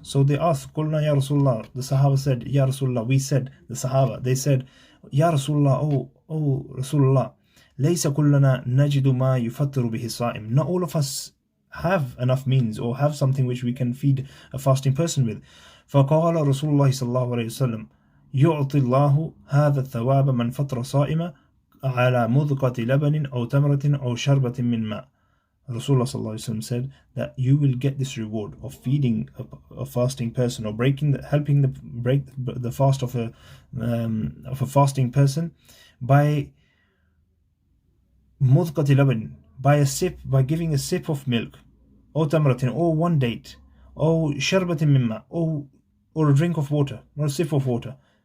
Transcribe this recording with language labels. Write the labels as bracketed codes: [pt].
[en] So they asked, Qulna ya Rasulullah, the Sahaba said, Ya Rasulullah, we said, the Sahaba, they said, Ya Rasulullah, oh Rasulullah, [ar] laysa kullana najidu ma yufattiru bihi sa'im, [en] not all of us have enough means or have something which we can feed a fasting person with. [ar] فقال رسول الله صلى الله عليه وسلم يعطي الله هذا الثواب من فطر صائما على مذقة لبن أو تمرة أو شربة من ماء. [en] Rasulullah [ar] صلى الله عليه وسلم [en] said that you will get this reward of feeding a fasting person or helping break the fast of a fasting person by [ar] مذقة لبن, [en] by giving a sip of milk, or tamratin, or one date, or sharbatin mimma, or a drink of water, or a sip of water.